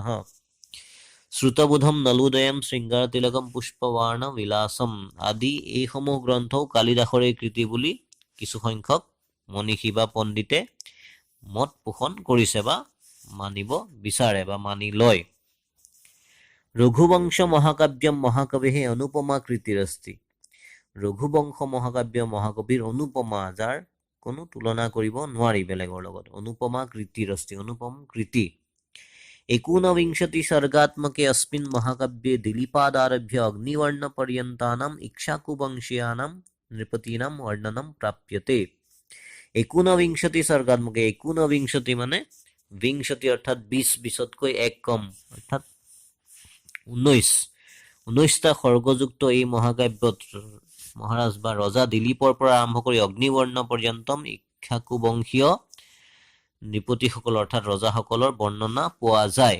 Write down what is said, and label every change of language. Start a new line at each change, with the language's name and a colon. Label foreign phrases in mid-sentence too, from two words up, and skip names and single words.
Assamese: শ্ৰুতবোধম নলোদয়ম শৃংগাৰতিলকম পুষ্পবাণবিলাসম আদি এইসমূহ গ্ৰন্থও কালিদাসৰে কৃতি বুলি কিছুসংখ্যক মনীষী বা পণ্ডিতে মত পোষণ কৰিছে বা মানিব বিচাৰে বা মানি লয়।
Sanskrit: ৰঘুবংশ মহাকাব্যম মহাকবিঃ অনুপমা কৃতিৰস্তি,
Assamese: ৰঘুবংশ মহাকাব্য মহাকবিৰ অনুপমা, যাৰ কোনো তুলনা কৰিব নোৱাৰি বেলেগৰ লগত,
Sanskrit: অনুপমা কৃতিৰস্তি,
Assamese: অনুপম কৃতি।
Sanskrit: 19 सर्गात्मके अस्मिन् महाकाव्ये दिलीपादारभ्य अग्निवर्ण पर्यन्तानां इक्ष्वाकुवंशीयानां नृपतीनां वर्णनं प्राप्यते।
Assamese: 19 सर्गात्मके, 19 মানে 20 অৰ্থাৎ 20তকৈ এক কম, অৰ্থাৎ 19টা সৰ্গযুক্ত এই মহাকাব্যত মহাৰাজ বা ৰজা দিলীপৰ পৰা আৰম্ভ কৰি অগ্নিবৰ্ণ পৰ্যন্তম ইক্ষ্বাকুবংশীয় নৃপতিসকল অৰ্থাৎ ৰজাসকলৰ বৰ্ণনা পোৱা যায়।